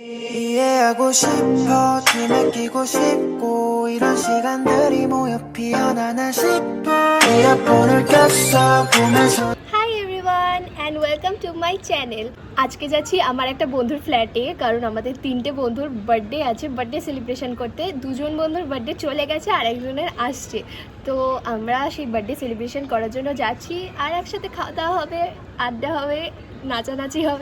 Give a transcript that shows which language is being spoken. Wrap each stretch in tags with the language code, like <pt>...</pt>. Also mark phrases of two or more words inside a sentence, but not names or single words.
<ko>이해하고 싶어 춤에 끼고 싶고 이런 시간들이 모여 피어나나 싶어 이어폰을 꼈어 보면서</ko> <en>Hi everyone and welcome to my channel.</en> <bn>আজকে যাচ্ছি আমার একটা বন্ধুর ফ্ল্যাটে, কারণ আমাদের 3টে বন্ধুর বার্থডে আছে।</bn> <en>birthday celebration</en> <bn>করতে 2জন বন্ধুর বার্থডে চলে গেছে আর একজনের আসছে, তো আমরা সেই</bn> <en>birthday celebration</en> <bn>করার জন্য যাচ্ছি। আর একসাথে খাওয়া দাওয়া হবে, আড্ডা হবে, নাচানাচি হবে।</bn>